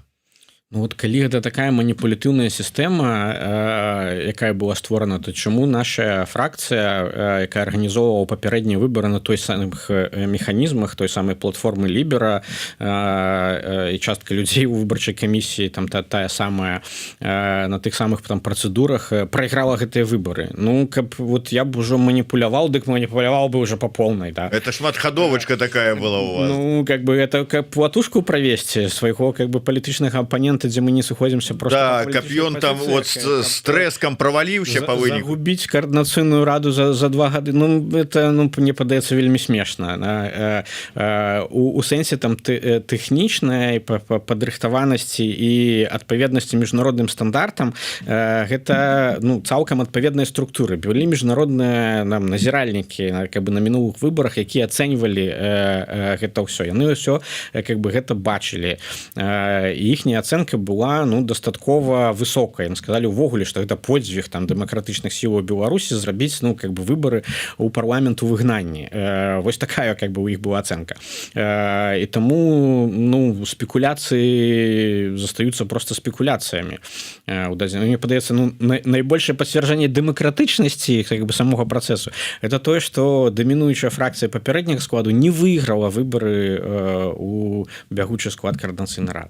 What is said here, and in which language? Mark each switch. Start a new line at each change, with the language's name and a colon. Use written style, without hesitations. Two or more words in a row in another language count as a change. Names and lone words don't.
Belarusian: Ну вот калі гэта такая маніпулятыўная сістэма, якая была створана, то чаму наша фракцыя, якая арганізоўвала папярэднія выбары на той самых механізмах той самай платформы Лібера, і частка людзей у выбарчай камісіі там тая самая на тых самых там працэдурах прайграла гэтыя выбары. Ну каб вот я б ужо маніпуляваў, дык маніпуляваў бы
Russian: уже по полной,
Belarusian: да. Это шматхадовачка такая была у вас. Ну
Russian: как бы это как
Belarusian: платушку правесці свайго
Russian: как бы
Belarusian: палітычнага апанента, дзе мы не сыходзімся просто, да, каб ён там вот с трэскам праваліўся па выніку. Загубіць каардынацыйную раду за 2 гады, ну это мне падаецца вельмі смешна. У сэнсе там тэхнічнай падрыхтаванасці і адпаведнасці міжнародным стандартам гэта ну цалкам адпаведныя структуры. Былі міжнародныя нам назіральнікі
Russian: как бы
Belarusian: на мінулых выбарах, якія ацэньвалі гэта ўсё. Яны ўсё
Russian: как бы
Belarusian: гэта бачылі. Іхняя ацэнка была ну дастаткова высокая.
Russian: Им сказали
Belarusian: увогуле,
Russian: что это
Belarusian: подзвіг там дэмакратычных сілаў Беларусі зрабіць ну
Russian: как бы выборы
Belarusian: у парламент у выгнанні. Вось такая
Russian: как бы
Belarusian: у іх была ацэнка. І таму ну спекуляцыі застаюцца просто спекуляцыямі. Мне падаецца ну найбольшае пацвярджэнне дэмакратычнасці
Russian: как бы
Belarusian: самога працэсу это тое, што дамінуючая фракцыя папярэдняга складу не выйграла выборы у бягучы склад каардынацыйнай рады.